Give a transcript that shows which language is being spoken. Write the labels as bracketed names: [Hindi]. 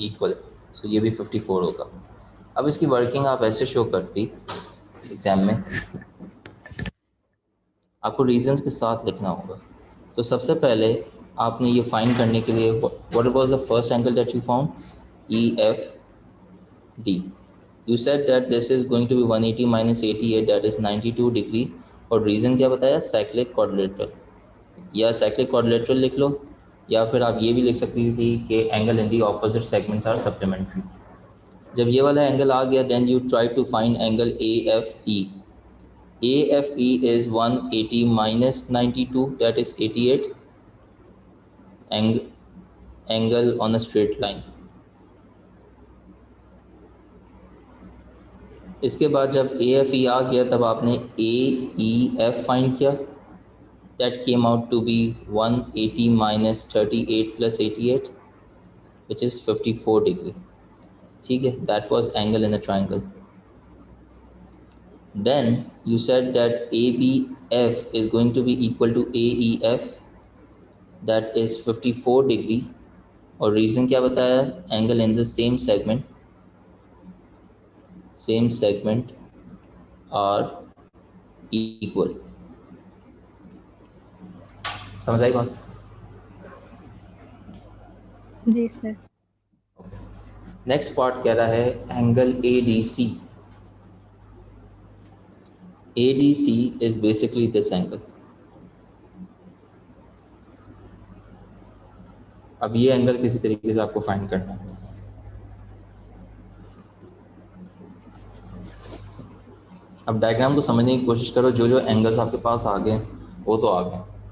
[Hindi] Equal. सो ये भी 54 होगा. अब इसकी वर्किंग आप ऐसे शो करती एग्जाम में, आपको रीजंस के साथ लिखना होगा. तो सबसे पहले आपने ये फाइंड करने के लिए [English] What was the first angle that you found? EFD. You said that this is going to be 180 minus 88, that is 92 degree. [Hindi] और रीज़न क्या बताया? Cyclic quadrilateral. या साइक्लिक क्वाड्रिलेटरल लिख लो, या फिर आप ये भी लिख सकती थी कि [English] Angle in the opposite segments are supplementary. [Hindi] जब ये वाला एंगल आ गया, [English] Then you try to find angle AFE. AFE is 180 minus 92, that is 88. angle on a straight line. [Hindi] इसके बाद जब AFE आ गया तब आपने AEF फाइंड किया. [English] That came out to be 180 minus 38 plus 88, which is 54 degree. [Hindi] ठीक है, [English] that was angle in a triangle. Then you said that ABF is going to be equal to AEF, that is 54 degree. [Hindi] और reason क्या बताया? [English] Angle in the same segment are equal. [Hindi] समझ आई बात? जी sir. Next part कह रहा है angle ADC. [English] ADC is basically this angle. [Hindi] अब ये एंगल किसी तरीके से आपको फाइंड करना है. अब डायग्राम को समझने की कोशिश करो. जो जो एंगल्स आपके पास आ गए वो तो आ गए.